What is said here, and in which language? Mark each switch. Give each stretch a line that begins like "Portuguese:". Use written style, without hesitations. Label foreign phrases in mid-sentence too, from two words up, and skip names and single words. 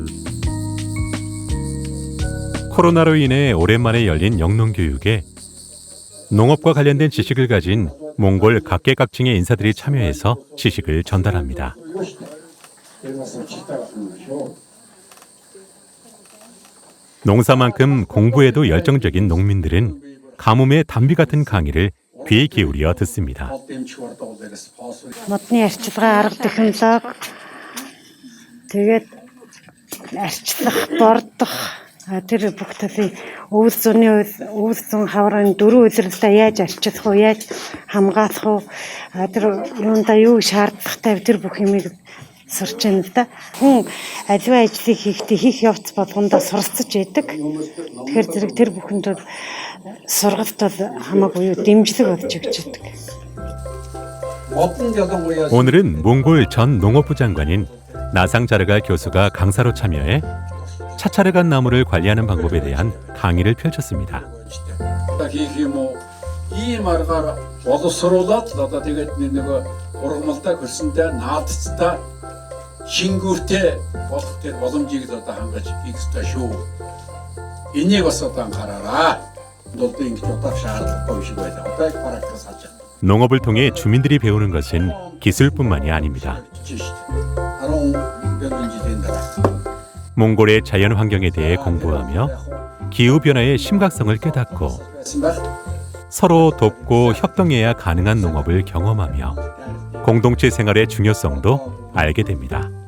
Korean: 코로나로 인해 오랜만에 열린 영농교육에 농업과 관련된 지식을 가진 몽골 각계각층의 인사들이 참여해서 지식을 전달합니다. 농사만큼 공부에도 열정적인 농민들은 가뭄의 단비 같은 강의를 귀에 기울여 듣습니다.
Mongolian: Модны арчилгаа арга технологи тэгээд арчлах, бордох тэр бүх төрлийн өвөл зүүн хаврын 4 үйлрэлтэй яаж арчлах уу, яаж хамгаалах уу, тэр юунда юу шаардлагатай тэр бүх юмыг сурч байна л да. Хүн аливаа ажлыг хийхдээ хийх явц болгондоо суралцж байдаг. Тэгэхээр зэрэг тэр бүхэнд сургалт бол хамаагүй дэмжлэг болж өгч байдаг.
Korean: 오늘은 몽골 전 농업부 장관인 나상자르가 교수가 강사로 참여해 차차르간 나무를 관리하는 방법에 대한 강의를 펼쳤습니다.
Mongolian: ийм аргаар боловсруулаад одоо тэгээд нэг ургамалтай хөрсөнтэй наадцтай шингүүртэй болох тэр боломжийг одоо хангаж хийх ёстой шүү. Энийг бас одоо анхаараарай. Бол ингэж удаа шаардлагагүй шиг байлаа. Одоо их практикс 하자.
Korean: 농업을 통해 주민들이 배우는 것은 기술뿐만이 아닙니다. 몽골의 자연 환경에 대해 공부하며 기후 변화의 심각성을 깨닫고 서로 돕고 협동해야 가능한 농업을 경험하며 공동체 생활의 중요성도 알게 됩니다.